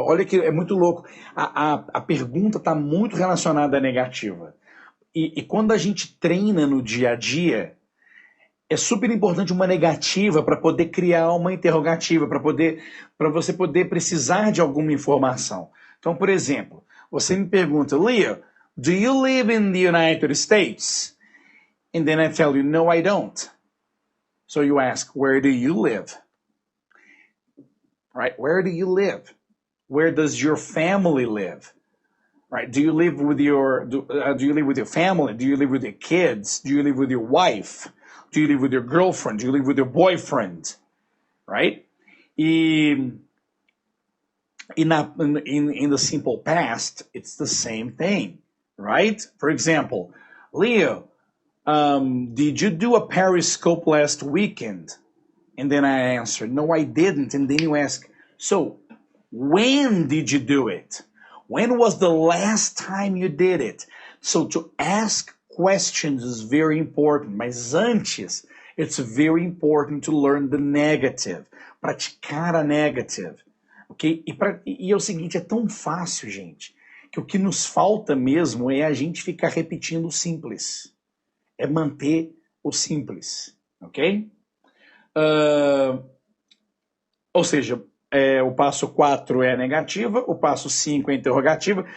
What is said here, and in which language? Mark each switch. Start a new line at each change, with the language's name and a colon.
Portuguese: Olha que é muito louco. A pergunta está muito relacionada à negativa. E quando a gente treina no dia a dia, é super importante uma negativa para poder criar uma interrogativa, para você poder precisar de alguma informação. Então, por exemplo, você me pergunta,
English: Leo, do you live in the United States? And then I tell you, no, I don't. So you ask, where do you live? Right? Where do you live? Where does your family live? Right? Do you live with do you live with your family? Do you live with your kids? Do you live with your wife? Do you live with your girlfriend? Do you live with your boyfriend? Right? In the simple past, it's the same thing, right? For example, Leo, did you do a periscope last weekend? And then I answer, no, I didn't. And then you ask, so when did you do it? When was the last time you did it? So to ask questions is very important.
Portuguese: Mas antes,
English: it's very important to learn the negative.
Portuguese: Praticar a negative. Okay? E é o seguinte, é tão fácil, gente, que o que nos falta mesmo é a gente ficar repetindo o simples. É manter o simples. Ok? Ou seja, o passo 4 é a negativa, o passo 5 é a interrogativa.